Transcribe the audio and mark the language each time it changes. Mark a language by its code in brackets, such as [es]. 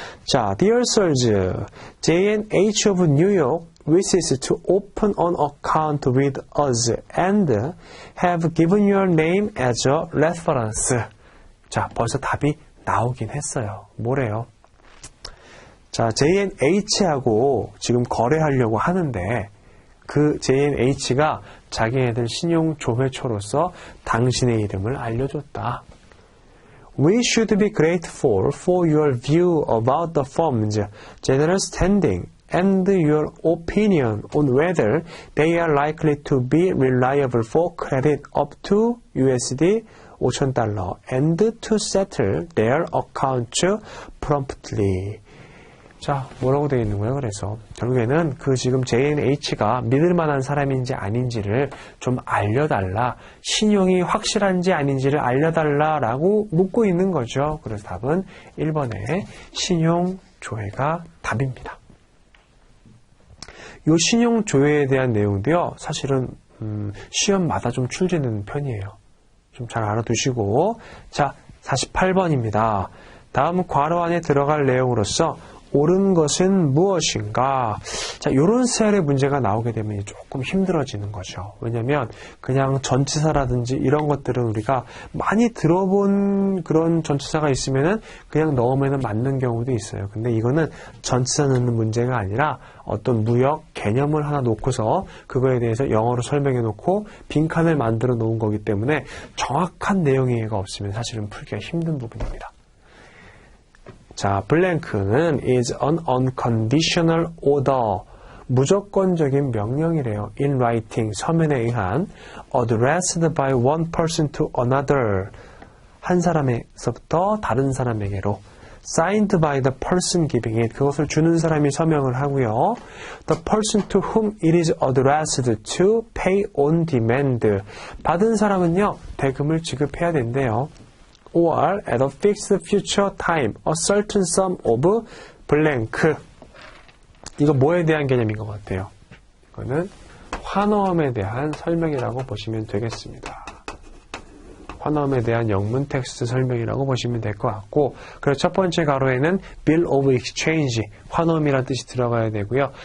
[en] 자, Dear Sirs, J&H of New York wishes to open an account with us and have given your name as a reference. [ko] 자, 벌써 답이 나오긴 했어요. 뭐래요? 자, J&H하고 지금 거래하려고 하는데 그 J&H가 자기네들 신용조회처로서 당신의 이름을 알려줬다. [en] We should be grateful for your view about the firm's general standing and your opinion on whether they are likely to be reliable for credit up to USD 5,000 and to settle their accounts promptly. [ko] 자, 뭐라고 되어 있는 거예요? 그래서 결국에는 그 지금 J&H가 믿을 만한 사람인지 아닌지를 좀 알려달라, 신용이 확실한지 아닌지를 알려달라라고 묻고 있는 거죠. 그래서 답은 1번의 신용조회가 답입니다. 이 신용조회에 대한 내용도요, 사실은 시험마다 좀 출제되는 편이에요. 좀 잘 알아두시고. 자, 48번입니다. 다음 괄호 안에 들어갈 내용으로서 옳은 것은 무엇인가? 자, 이런 스타일의 문제가 나오게 되면 조금 힘들어지는 거죠. 왜냐면 그냥 전치사라든지 이런 것들은 우리가 많이 들어본 그런 전치사가 있으면은 그냥 넣으면 맞는 경우도 있어요. 근데 이거는 전치사 넣는 문제가 아니라 어떤 무역 개념을 하나 놓고서 그거에 대해서 영어로 설명해 놓고 빈칸을 만들어 놓은 거기 때문에 정확한 내용 이해가 없으면 사실은 풀기가 힘든 부분입니다. [en] 자, 블랭크는 is an unconditional order. [ko] 무조건적인 명령이래요. [en] In writing, [ko] 서면에 의한 [en] addressed by one person to another. [ko] 한 사람에서부터 다른 사람에게로 [en] signed by the person giving it. [ko] 그것을 주는 사람이 서명을 하고요. [en] The person to whom it is addressed to pay on demand. [ko] 받은 사람은요, 대금을 지급해야 된대요. [en] or at a fixed future time, a certain sum of blank. [ko] 이거 뭐에 대한 개념인 것 같아요? 이거는 환어음에 대한 설명이라고 보시면 되겠습니다. 환어음에 대한 영문 텍스트 설명이라고 보시면 될 것 같고, 그리고 첫 번째 가로에는 bill of exchange, 환어음이라는 뜻이 들어가야 되고요.